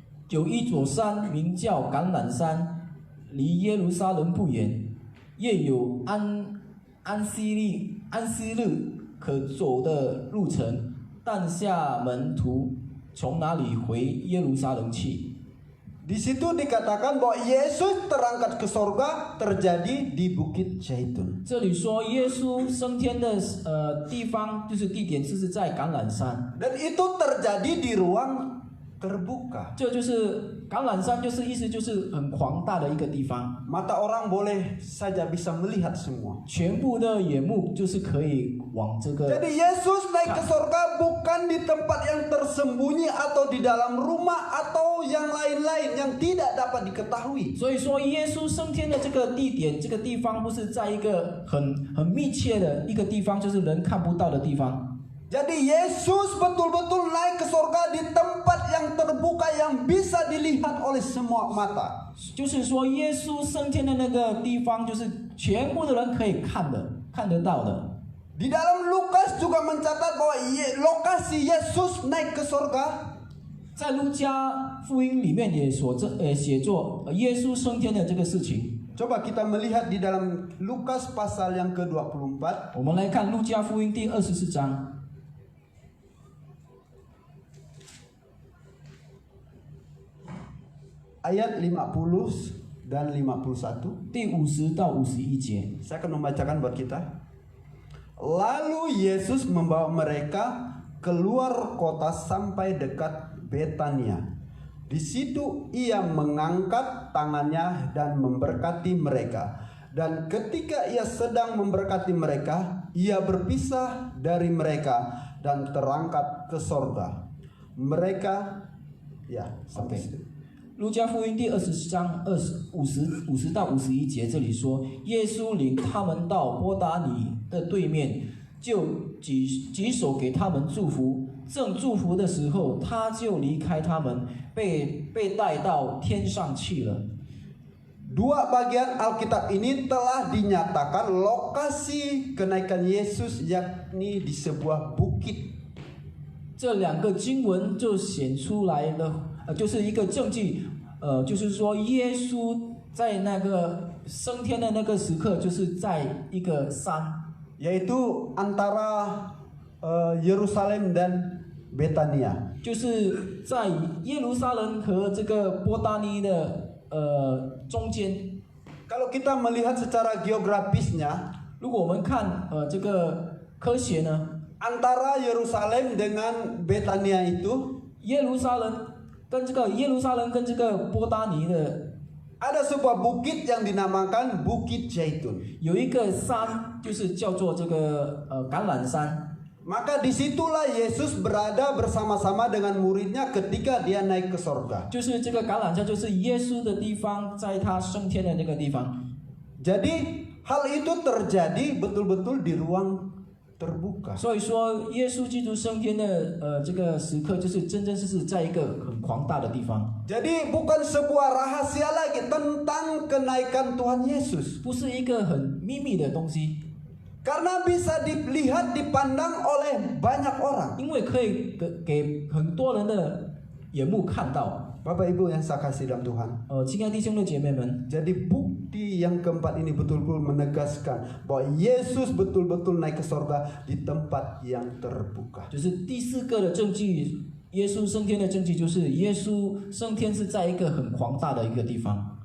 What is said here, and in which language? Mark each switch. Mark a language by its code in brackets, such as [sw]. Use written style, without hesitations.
[zh] 有一座山名叫橄榄山，离耶路撒冷不远，也有安息日可走的路程，但下门徒从哪里回耶路撒冷去？ [id] Di situ dikatakan bahwa Yesus terangkat ke sorga terjadi di Bukit Zaitun. [zh] 这里说耶稣升天的地方，就是地点，就是在橄榄山。 [id] Dan itu terjadi di ruang terbuka. [zh] 这就是橄榄山，就是意思就是很광大的一个地方， [id] Mata orang boleh saja bisa melihat semua. [zh] 全部的眼目就是可以往这个。 [id] Jadi Yesus naik ke sorga bukan di tempat yang tersembunyi atau di dalam rumah atau yang lain-lain yang tidak dapat diketahui. [zh] 所以说，耶稣升天的这个地点、这个地方，不是在一个很密切的一个地方，就是人看不到的地方。 [id] Jadi Yesus betul-betul naik ke surga di tempat yang terbuka yang bisa dilihat oleh semua mata. [zh] 就是说，耶稣升天的那个地方，就是全部的人可以看得到的。 [id] Di dalam Lukas juga mencatat bahwa lokasi Yesus naik ke surga [zh] 在路加福音里面也写作耶稣升天的这个事情。 [id] Coba kita melihat di dalam Lukas pasal yang ke-24. [zh] 我们来看路加福音第24章。 [id] Ayat 50 dan 51. [zh] 第50到51节， [id] Saya akan membacakan buat kita. Lalu Yesus membawa mereka keluar kota sampai dekat Betania. Di situ ia mengangkat tangannya dan memberkati mereka. Dan ketika ia sedang memberkati mereka, ia berpisah dari mereka dan terangkat ke sorga. Mereka, ya sampai situ. [zh] 路加福音第20章50到51节，这里说，耶稣领他们到波达尼的对面，就举手给他们祝福。正祝福的时候，他就离开他们，被带到天上去了。 [id] Dua bagian Alkitab ini telah dinyatakan lokasi kenaikan Yesus yakni di sebuah bukit. [zh] 这两个经文就显出来了，就是一个证据，就是说耶稣在那个升天的那个时刻，就是在一个山， [id] Yaitu antara Yerusalem dan Betania. [zh] 就是在耶路撒冷和这个波达尼的中间。 [id] Kalau kita melihat secara geografisnya, [zh] 如果我们看这个科学呢， [id] antara Yerusalem dengan Betania itu [zh] 耶路撒冷跟这个波达尼的 [id] ada sebuah bukit yang dinamakan Bukit Zaitun. [zh] 有一个山，就是叫做这个橄榄山。 [id] Maka disitulah Yesus berada bersama-sama dengan muridnya ketika dia naik ke sorga. [zh] 就是这个橄榄山，就是耶稣的地方，在他升天的那个地方。 [id] Jadi hal itu terjadi betul-betul di ruang terbuka. [zh] 所以说，耶稣基督升天的这个时刻，就是真真实实在一个很庞大的地方， [id] Jadi bukan sebuah rahasia lagi tentang kenaikan Tuhan Yesus. [zh] 不是一个很秘密的东西， [id] Karena bisa dilihat, dipandang oleh banyak orang. [zh] 因为可以给很多人的眼目看到。 [id] Bapak Ibu yang saya kasih dalam Tuhan. [zh] 亲爱弟兄的姐妹们， [id] Jadi bukti yang keempat ini betul-betul menegaskan bahwa Yesus betul-betul naik ke sorga di tempat yang terbuka. [zh] 就是第四个的证据，耶稣升天的证据，就是耶稣升天是在一个很庞大的一个地方。